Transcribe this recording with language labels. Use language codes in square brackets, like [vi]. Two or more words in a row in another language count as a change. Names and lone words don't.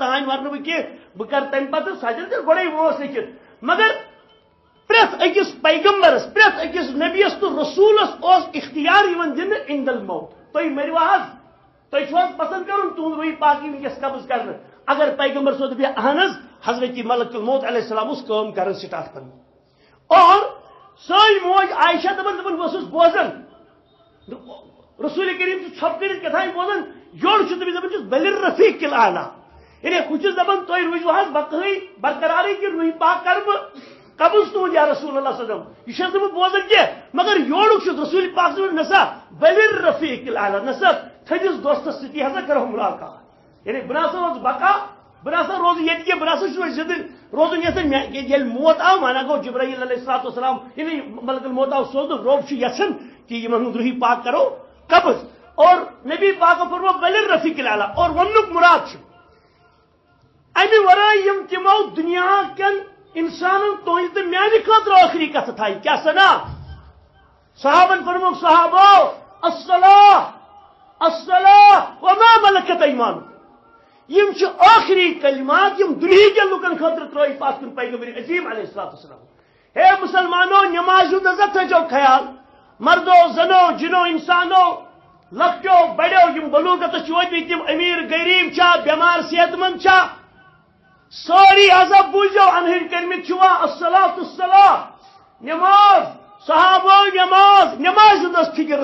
[ks] تانۍ ورنہٕ بہٕ کینٛہہ بہٕ کرٕ تمہِ پتہٕ سۄ دِن تیٚلہِ گۄڈے وٲنٛس لیکھِتھ مگر پرٛٮ۪تھ أکِس پیغمبرس پرٛٮ۪تھ أکِس نبیس تہٕ رسوٗلس اوس اختیار یِوان دِنہٕ [ar] عند الموت [ks] تُہۍ مٔرِوا حظ تُہۍ چھُو حظ پسنٛد کرُن تُہُنٛد روحی پاک یی ونکیٚس قبض کرنہٕ اگر پیغمبر صٲب دپہِ اہن حظ حضرت ملک الموت [ar] علیہ السلام [ks] اوس کٲم کران سٹارٹ کران اور سٲنۍ موج عائشہ دپان بہٕ ٲسٕس بوزان رسول کریم چھُ ژھۄپہٕ کٔرِتھ کیٛاہ بوزان یورٕ چھُ تٔمِس دپان چھُس [ar] بل الرفیق الاعلیٰ [ks] یعنی بہٕ چھُس دپان تُہۍ روٗزِو حظ بقہٕے برقرارٕے کہِ روحی پاک کرٕ بہٕ قبض تُہُنٛد [ar] یا رسول اللہ صلی اللہ علیہ وسلم [ks] یہِ چھَس نہٕ بہٕ بوزان کینٛہہ مگر یورُک چھُس رسول پاک صٲب نسا [ar] بل الرفیق الاعلیٰ [ks] نسا تھٔدِس دوستس سۭتی ہسا کرو مُلاقات یعنی بہٕ نسا روزٕ بقا بہٕ نسا روزٕ ییٚتہِ کینٛہہ بہٕ نسا چھُس زِندٕ روزُن یژھان ییٚلہِ موت آو مانا گوٚو جبرائیل [ar] علیہ الصلوۃ والسلام [ks] ییٚلہِ ملک الموت آو سوزنہٕ رۄب چھُ یژھان کہ یِمن ہُنٛد روحی پاک کرو قبض اور نبی پاکو فرمو [ar] بل الرفیق الاعلیٰ [ks] اور وننُک مُراد چھُ امہِ ورٲے یِم تِمو دُنیا کٮ۪ن انسانن تُہنٛدِ تہٕ میانہِ خٲطرٕ ٲخری کتھٕ تھایہِ کیٛاہ سنا صحابن فرموکھ صحابو الصلاة [ar] الصلاة وما ملکت ایمانکم [ks] یم چھِ ٲخری کلمات یم دُنہیٖکٮ۪ن لُکن خٲطرٕ ترٲیِکھ پتھ کُن پیغمبر عظیٖم [ar] علیہ الصلوۃ والسلام [ks] ہے مسلمانو نمازِ ہُنٛد ہسا تھٲیزیو خیال مردو زنو جنو انسانو لۄکٹیو بڑیو یم بلوغتس چھِ وٲتمٕتۍ تِم امیر غریب چھا بٮ۪مار صحت مند چھا سٲری ہسا بوٗزِو انہٕرۍ کٔرمٕتۍ چھِوا [ar] الصلاۃ الصلاۃ [ks] نماز صحابو نماز نمازِ ہُنٛد ٲس فکر